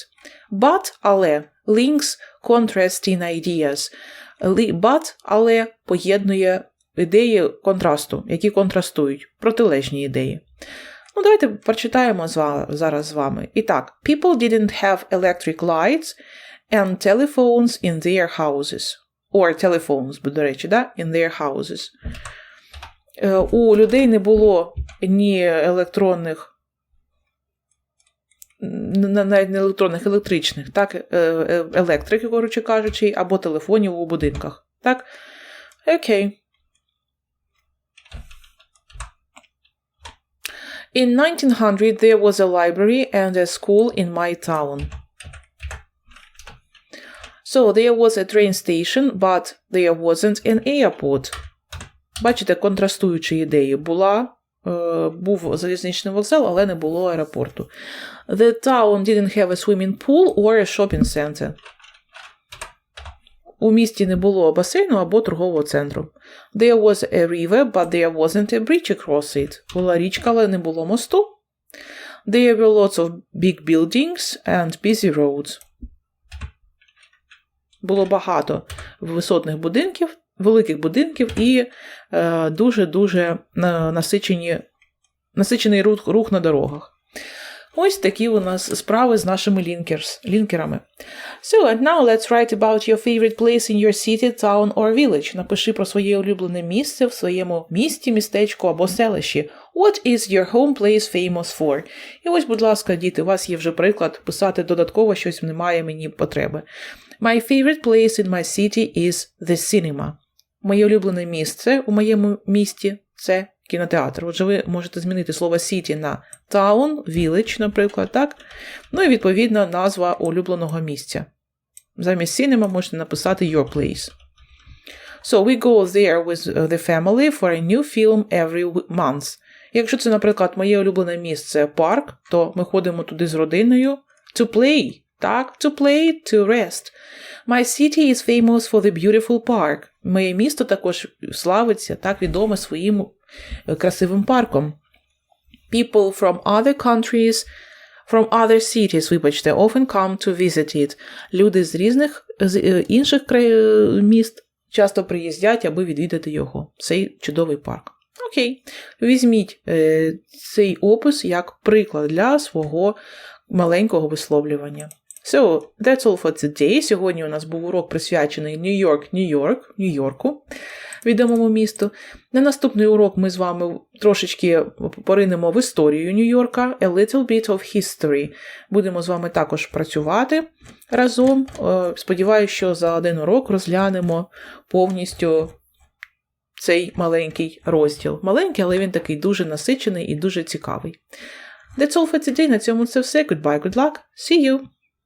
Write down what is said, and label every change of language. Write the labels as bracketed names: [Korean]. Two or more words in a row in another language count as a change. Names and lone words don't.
[English] But, але, links contrasting ideas. But, [Ukrainian] але, поєднує ідеї контрасту, які контрастують, протилежні ідеї. Ну, давайте прочитаємо зараз з вами. І так, [English] people didn't have electric lights and telephones in their houses. Or telephones, [Ukrainian] до речі, да? [English] In their houses. [Ukrainian] У людей не було ні електронних, навіть не електронних, електричних, так, електрики, коротше кажучи, або телефонів у будинках. Так? Окей. [English] In 1900 there was a library and a school in my town. So there was a train station, but there wasn't an airport. [Ukrainian] Бачите, контрастуючі ідеї. Був залізничний вокзал, але не було аеропорту. [English] The town didn't have a swimming pool or a shopping center. [Ukrainian] У місті не було басейну або торгового центру. [English] There was a river, but there wasn't a bridge across it. [Ukrainian] Була річка, але не було мосту. [English] There were lots of big buildings and busy roads. [Ukrainian] Було багато висотних будинків, великих будинків і дуже-дуже насичений рух на дорогах. Ось такі у нас справи з нашими лінкерами. [English] So, and now let's write about your favorite place in your city, town or village. [Ukrainian] Напиши про своє улюблене місце в своєму місті, містечку або селищі. [English] What is your home place famous for? [Ukrainian] І ось, будь ласка, діти, у вас є вже приклад, писати додатково щось немає мені потреби. [English] My favorite place in my city is the cinema. [Ukrainian] Моє улюблене місце у моєму місті – це кінотеатр. Отже, ви можете змінити слово city на [English] town, village, [Ukrainian] наприклад, так? Ну і, відповідно, назва улюбленого місця. Замість cinema можете написати [English] your place. So, we go there with the family for a new film every month. [Ukrainian] Якщо це, наприклад, моє улюблене місце – парк, то ми ходимо туди з родиною [English] to play. Так, to play, to rest. My city is famous for the beautiful park. [Ukrainian] Моє місто також славиться, так, відоме своїм красивим парком. [English] People from other countries, from other cities, вибачте, often come to visit it. [Ukrainian] Люди з інших міст часто приїздять, аби відвідати його, цей чудовий парк. Окей, візьміть цей опис як приклад для свого маленького висловлювання. [English] So, that's all for today. [Ukrainian] Сьогодні у нас був урок присвячений Нью-Йорку, відомому місту. На наступний урок ми з вами трошечки поринемо в історію Нью-Йорка, [English] a little bit of history. [Ukrainian] Будемо з вами також працювати разом. Сподіваюся, що за один урок розглянемо повністю цей маленький розділ. Маленький, але він такий дуже насичений і дуже цікавий. [English] That's all for today. [Ukrainian] На цьому це все. [English] Goodbye, good luck. See you!